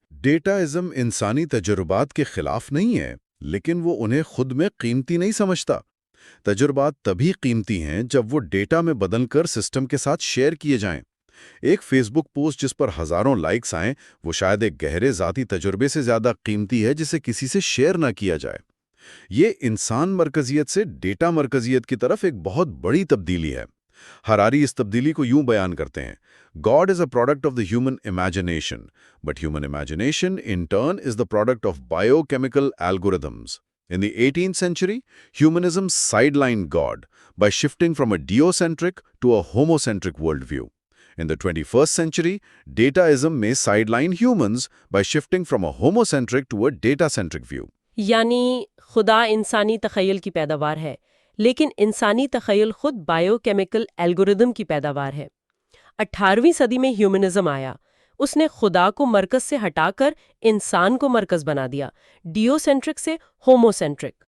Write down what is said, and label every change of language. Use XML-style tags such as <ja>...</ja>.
<ur>Data ازم انسانی تجربات کے خلاف نہیں ہے، لیکن وہ انہیں خود میں قیمتی نہیں سمجھتا۔ تجربات تبھی قیمتی ہیں جب وہ ڈیٹا میں بدل کر سسٹم کے ساتھ شیئر کیے جائیں۔ ایک فیس بک پوسٹ جس پر ہزاروں لائکس آئیں، وہ شاید ایک گہرے ذاتی تجربے سے زیادہ قیمتی ہے جسے کسی سے شیئر نہ کیا جائے۔ یہ انسان مرکزیت سے ڈیٹا مرکزیت کی طرف ایک بہت بڑی تبدیلی ہے۔ ہراری اس تبدیلی کو یوں بیان کرتے ہیں:</ur> <en>God is a product of the human imagination, but human imagination in turn is the product of biochemical algorithms. In the 18th century, humanism sidelined God by shifting from a deocentric to a homocentric worldview. In the 21st century, dataism may sideline humans by shifting from a homocentric to a data-centric view.</en> <ur>یعنی خدا انسانی تخیل کی پیداوار ہے، لیکن انسانی تخیل خود بائیو کیمیکل الگوریدم کی پیداوار ہے۔ 18ویں صدی میں ہیومنزم آیا۔ اس نے خدا کو مرکز سے ہٹا کر انسان کو مرکز بنا دیا، ڈیو سینٹرک سے ہومو سینٹرک۔</ur>